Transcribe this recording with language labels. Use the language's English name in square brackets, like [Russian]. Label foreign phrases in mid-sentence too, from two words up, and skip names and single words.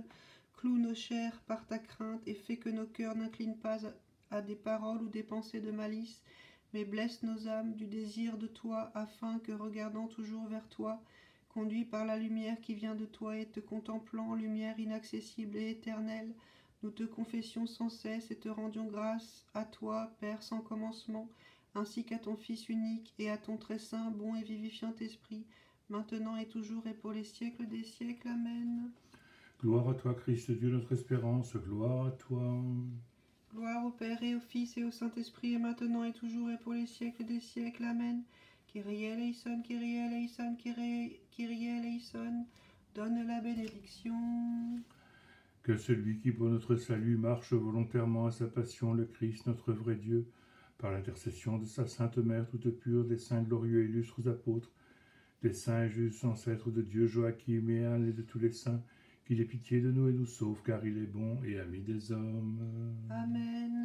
[French] Cloue nos chairs par ta crainte et fais que nos cœurs n'inclinent pas à des paroles ou des pensées de malice, mais blesse nos âmes du désir de toi, afin que, regardant toujours vers toi, conduits par la lumière qui vient de toi et te contemplant, lumière inaccessible et éternelle, nous te confessions sans cesse et te rendions grâce à toi, Père sans commencement, ainsi qu'à ton Fils unique et à ton très saint, bon et vivifiant Esprit, maintenant et toujours et pour les siècles des siècles. Amen. Gloire à toi, Christ Dieu, notre espérance, gloire à toi. Gloire au Père et au Fils et au Saint-Esprit, et maintenant et toujours et pour les siècles des siècles. [Greek] Amen. Kyrie eleison, Kyrie eleison, Kyrie eleison, [French] donne la bénédiction. Que celui qui pour notre salut marche volontairement à sa passion, le Christ, notre vrai Dieu, par l'intercession de sa sainte Mère toute pure, des saints glorieux et illustres apôtres, des saints et justes ancêtres de Dieu, Joachim et Anne et de tous les saints, qu'il ait pitié de nous et nous sauve, car il est bon et ami des hommes.